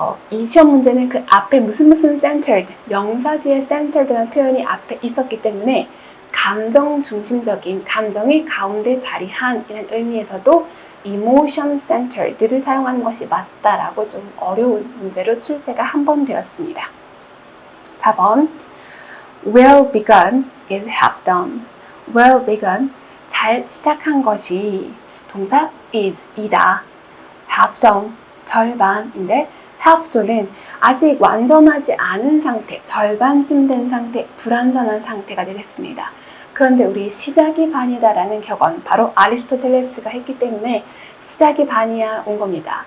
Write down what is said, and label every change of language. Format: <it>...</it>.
<ko>이 시험 문제는 그 앞에 무슨 centered, 명사 뒤에 centered라는 표현이 앞에 있었기 때문에 감정 중심적인, 감정이 가운데 자리한 이런 의미에서도 emotion centered를 사용하는 것이 맞다라고 좀 어려운 문제로 출제가 한 번 되었습니다.</ko> <en>4번 well begun is half done. well begun,</en> <ko>잘 시작한 것이 동사 is, 이다.</ko> <en>half done,</en> <ko>절반인데 half done은 아직 완전하지 않은 상태, 절반쯤 된 상태, 불완전한 상태가 되겠습니다. 그런데 우리 시작이 반이다라는 격언, 바로 아리스토텔레스가 했기 때문에 시작이 반이야 온 겁니다.</ko>